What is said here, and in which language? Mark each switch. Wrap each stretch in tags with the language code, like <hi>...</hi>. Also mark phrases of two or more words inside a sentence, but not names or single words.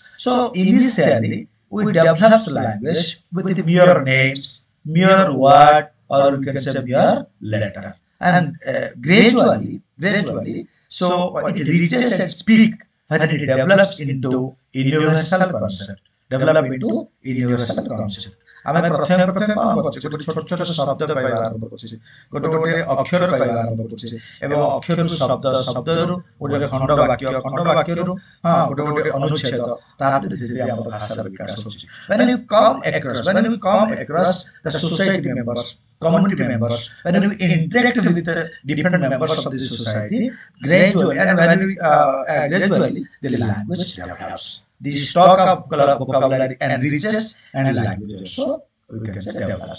<en>So initially, we develop language with mere names, mere word, or you can say mere letter, and gradually, so it reaches its peak when it develops into universal concept. Develop into universal concept.</en> <or>ଆମେ ପ୍ରଥମେ କଣ କରୁଛେ ଗୋଟେ ଛୋଟ ଛୋଟ ଶବ୍ଦ କହିବା ଆରମ୍ଭ କରୁଛେ ଗୋଟେ ଅକ୍ଷର କହିବା ଆରମ୍ଭ କରୁଛେ ଏବଂ ଅକ୍ଷରରୁ ଶବ୍ଦରୁ ଗୋଟେ ଖଣ୍ଡ ବାକ୍ୟରୁ ଗୋଟେ ଅନୁଚ୍ଛେଦ ତାପରେ ଧୀରେ ଧୀରେ ଆମର ଭାଷାର ବିକାଶ ହେଉଛି</or> <en>when we come across the society members, community members, when we interact with the different members of the society, gradually the language develops. The stock of vocabulary enriches and language also we can say develops.</en>